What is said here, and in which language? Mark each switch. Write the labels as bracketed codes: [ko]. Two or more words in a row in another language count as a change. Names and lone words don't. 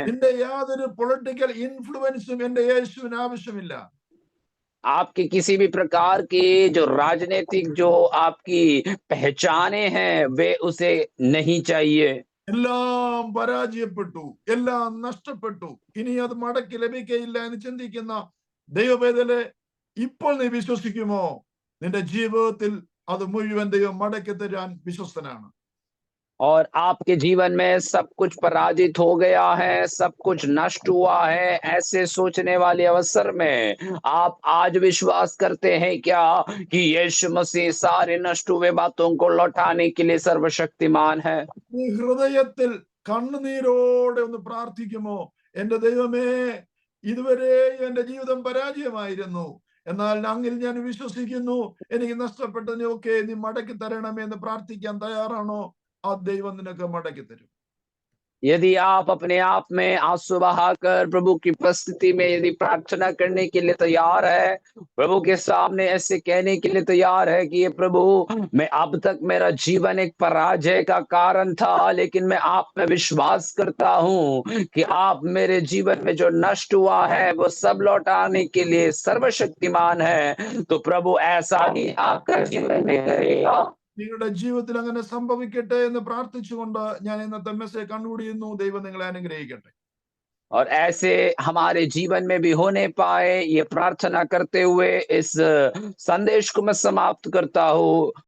[ml] നിന്റെ യാതൊരു [en] political influence [ml] എന്റെ യേശുവിന് ആവശ്യമില്ല. [hi] आपके किसी भी प्रकार की जो राजनीतिक जो आपकी पहचाने हैं वे उसे नहीं चाहिए। [ml] എല്ലാം പരാജയപ്പെട്ടു, എല്ലാം നഷ്ടപ്പെട്ടു, ഇനി അത് മടക്കി ലഭിക്കയില്ല എന്ന് ചിന്തിക്കുന്ന ദൈവവേദലെ ഇപ്പോൾ നീ വിശ്വസിക്കുമോ? നിന്റെ ജീവിതത്തിൽ അത് മുഴുവൻ ദൈവം മടക്കി തരാൻ വിശ്വസ്തനാണ്. [hi] और आपके जीवन में सब कुछ पराजित हो गया है, सब कुछ नष्ट हुआ है, ऐसे सोचने वाले अवसर में आप आज विश्वास करते हैं क्या कि यीशु मसीह सारे नष्ट हुए बातों को लौटाने के लिए सर्वशक्तिमान है? [ml] നീ ഹൃദയത്തിൽ കണ്ണുനീരോടെ ഒന്ന് പ്രാർത്ഥിക്കുമോ? എന്റെ ദൈവമേ, ഇതുവരെ എന്റെ ജീവിതം പരാജയമായിരുന്നു, എന്നാൽ അങ്ങിൽ ഞാൻ വിശ്വസിക്കുന്നു, എനിക്ക് നഷ്ടപ്പെട്ടതിനൊക്കെ നീ മടക്കി തരണമേ എന്ന് പ്രാർത്ഥിക്കാൻ തയ്യാറാണോ? ആ ദൈവം നിനക്ക് മടക്കി തരും. [hi] यदि आप अपने आप में आंसू बहाकर प्रभु की उपस्थिति में यदि प्रार्थना करने के लिए तैयार है, प्रभु के सामने ऐसे कहने के लिए तैयार है कि ये प्रभु, मैं अब तक मेरा जीवन एक पराजय का कारण था, लेकिन मैं आप में विश्वास करता हूं कि आप मेरे जीवन में जो नष्ट हुआ है वो सब लौटाने के लिए सर्वशक्तिमान है, तो प्रभु ऐसा ही आपका जीवन में करेगा। [ml] നിങ്ങളുടെ ജീവിതത്തിൽ അങ്ങനെ സംഭവിക്കട്ടെ എന്ന് പ്രാർത്ഥിച്ചുകൊണ്ട് ഞാൻ ഇന്നത്തെ [en] message conclude [ml] ചെയ്യുന്നു. ദൈവം നിങ്ങളെ അനുഗ്രഹിക്കട്ടെ. [hi] और ऐसे हमारे जीवन में भी होने पाए ये प्रार्थना करते हुए इस संदेश को मैं समाप्त करता हूँ।